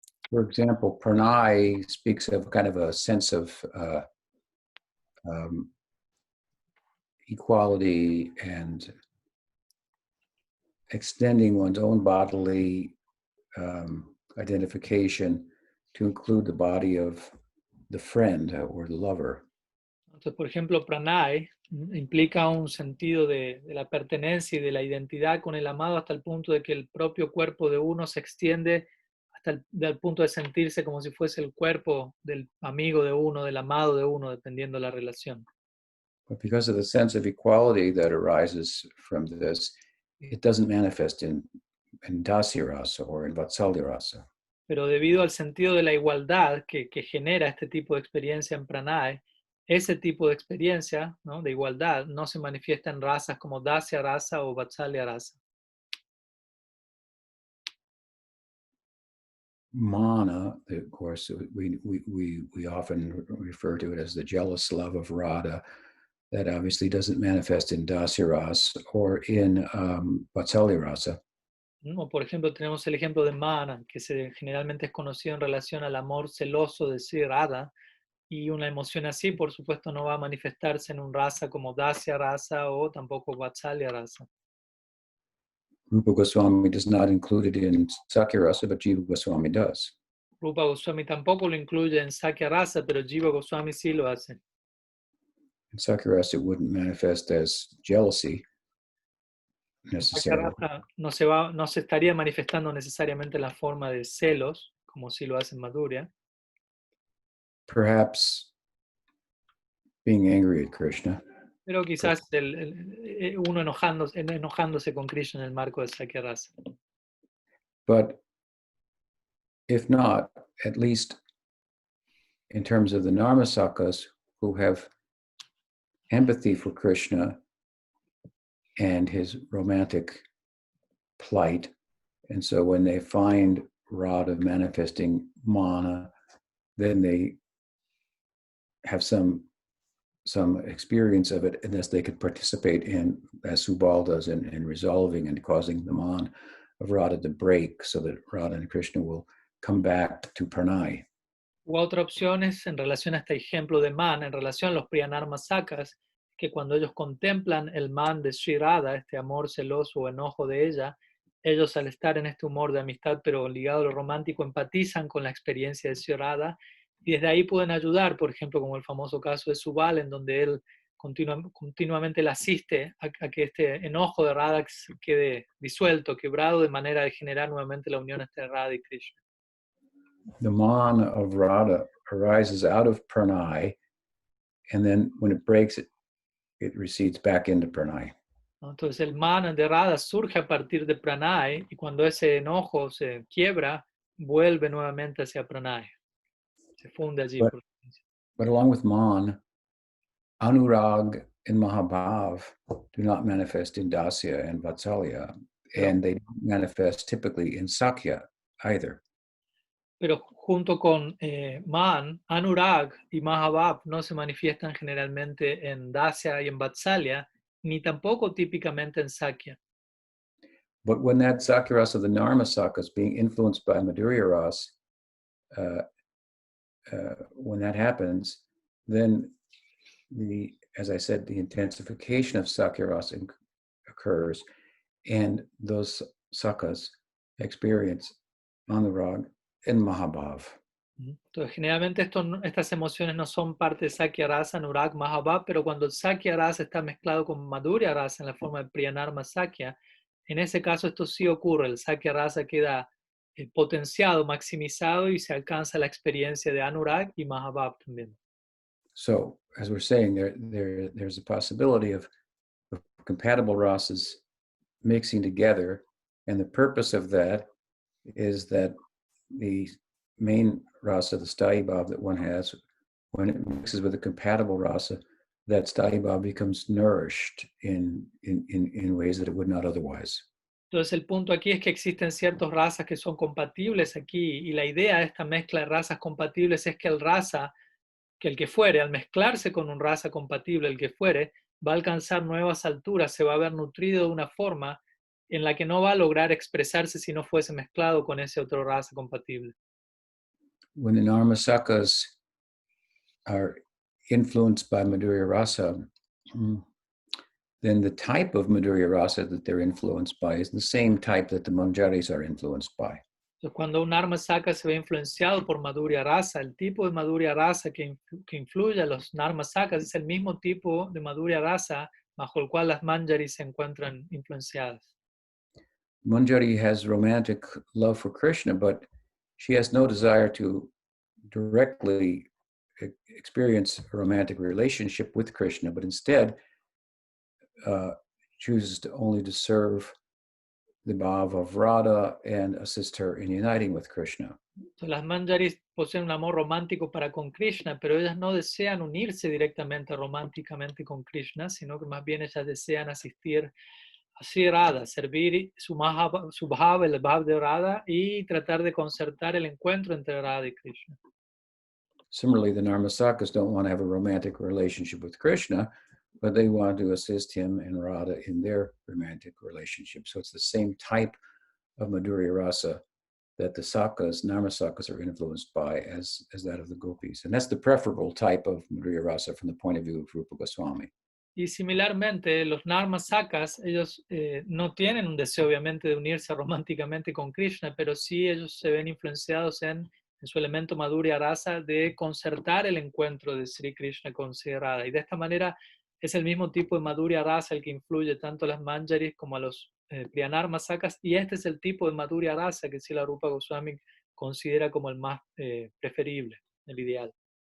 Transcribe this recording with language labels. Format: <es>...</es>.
<en>For example, pranay speaks of kind of a sense of equality and extending one's own bodily identification to include the body of the friend or the lover.</en> <es>Entonces, por ejemplo, pranay implica un sentido de la pertenencia y de la identidad con el amado hasta el punto de que el propio cuerpo de uno se extiende hasta el punto de sentirse como si fuese el cuerpo del amigo de uno, del amado de uno, dependiendo de la relación.</es> <en>But because of the sense of equality that arises from this, it doesn't manifest in dasya rasa or in vatsalya rasa.</en> <es>Pero debido al sentido de la igualdad que genera este tipo de experiencia en pranay, ese tipo de experiencia, ¿no?, de igualdad no se manifiesta en razas como dasya rasa o vatsalya rasa.</es> <en>Mana, of course, we often refer to it as the jealous love of Radha. That obviously doesn't manifest in dasya rasa or in vatsalya rasa.</en> <es>O por ejemplo, tenemos el ejemplo de Mana, que generalmente es conocido en relación al amor celoso de Sri Radha, y una emoción así, por supuesto, no va a manifestarse en un rasa como Dasya rasa o tampoco Vatsalya rasa.</es> <en>Rupa Goswami does not include it in sakhya rasa, but Jiva Goswami does.</en> <es>Rupa Goswami tampoco lo incluye en Sakhya rasa, pero Jiva Goswami sí lo hace.</es> <en>In sakhya rasa, it wouldn't manifest as jealousy necessarily.</en> <es>No se estaría manifestando necesariamente en la forma de celos, como sí lo hace en Madhurya.</es> <en>Perhaps being angry at Krishna.</en> <es>Pero quizás uno enojándose con Krishna en el marco de Sakhya rasa.</es> <en>But if not, at least in terms of the Narmasakas who have empathy for Krishna and his romantic plight, and so when they find Radha manifesting mana, then they have some experience of it, and thus they could participate in, as Subal does, in resolving and causing the man of Radha to break, so that Radha and Krishna will come back to Pranay.</en> <es>U otra opción es, en relación a este ejemplo de man, en relación a los Priyanarmasakas, que cuando ellos contemplan el man de Sri Radha, este amor celoso o enojo de ella, ellos al estar en este humor de amistad pero ligado a lo romántico, empatizan con la experiencia de Sri Radha y desde ahí pueden ayudar, por ejemplo, como el famoso caso de Subal, en donde él continuamente le asiste a que este enojo de Radha quede disuelto, quebrado, de manera de generar nuevamente la unión entre Radha y Krishna.</es> <en>The man of Radha arises out of pranay, and then when it breaks, it recedes back into pranay.</en> <es>¿No? Entonces el man de Radha surge a partir de pranay, y cuando ese enojo se quiebra, vuelve nuevamente hacia pranay. Se funde allí.</es> <en>But along with man, anurag and mahabhav do not manifest in dasya and vatsalya, and they don't manifest typically in sakhya either.</en> <es>Pero junto con man, anurag y mahabhav no se manifiestan generalmente en dasya y en vatsalya, ni tampoco típicamente en sakhya.</es> <en>But when that sakhya rasa, the narma sakha, is being influenced by madhurya rasa, when that happens, then as I said, the intensification of sakhya rasa occurs, and those sakhas experience anurag and mahabhav.</en> <es>Entonces, generalmente estas emociones no son parte de sakhya rasa, anurag, mahabhav, pero cuando el sakhya rasa está mezclado con madhurya rasa en la forma de priyanarma sakhya, en ese caso esto sí ocurre, el sakhya rasa queda potenciado, maximizado, y se alcanza la experiencia de anurag y mahabhav también.</es> <en>So, as we're saying, there's a possibility of compatible rasas mixing together, and the purpose of that is that the main rasa, the sthayi bhav that one has, when it mixes with a compatible rasa, that sthayi bhav becomes nourished in ways that it would not otherwise.</en> <es>Entonces el punto aquí es que existen ciertos razas que son compatibles aquí, y la idea de esta mezcla de razas compatibles es que el que fuere, al mezclarse con un raza compatible, el que fuere, va a alcanzar nuevas alturas, se va a ver nutrido de una forma en la que no va a lograr expresarse si no fuese mezclado con ese otro raza compatible.</es> <en>When the narmasakas are influenced by madhurya rasa, then the type of madhurya rasa that they're influenced by is the same type that the manjaris are influenced by.</en> <es>Entonces, cuando un arma saka se ve influenciado por madhurya rasa, el tipo de madhurya rasa que influye a los narma sakas es el mismo tipo de madhurya rasa bajo el cual las manjaris se encuentran influenciadas.</es> <en>Manjari has romantic love for Krishna, but she has no desire to directly experience a romantic relationship with Krishna, but instead chooses only to serve the bhav of Radha and assist her in uniting with Krishna.</en> <es>Entonces, las manjaris poseen un amor romántico para con Krishna, pero ellas no desean unirse directamente románticamente con Krishna, sino que más bien ellas desean asistir a Sri Radha, servir su bhav, el bhav de Radha, y tratar de concertar el encuentro entre Radha y Krishna.</es> <en>Similarly, the Narmasakas don't want to have a romantic relationship with Krishna, but they want to assist him and Radha in their romantic relationship. So it's the same type of Madhurya Rasa that the Sakas, Narmasakas, are influenced by as that of the Gopis. And that's the preferable type of Madhurya Rasa from the point of view of Rupa Goswami.</en> <es>Y similarmente, los narmasakas, ellos no tienen un deseo obviamente de unirse románticamente con Krishna, pero sí ellos se ven influenciados en su elemento madhurya rasa de concertar el encuentro de Sri Krishna con Sri Radha. Y de esta manera es el mismo tipo de madhurya rasa el que influye tanto a las manjaris como a los priyanarmasakas, y este es el tipo de madhurya rasa que Srila Rupa Goswami considera como el más preferible, el ideal.</es>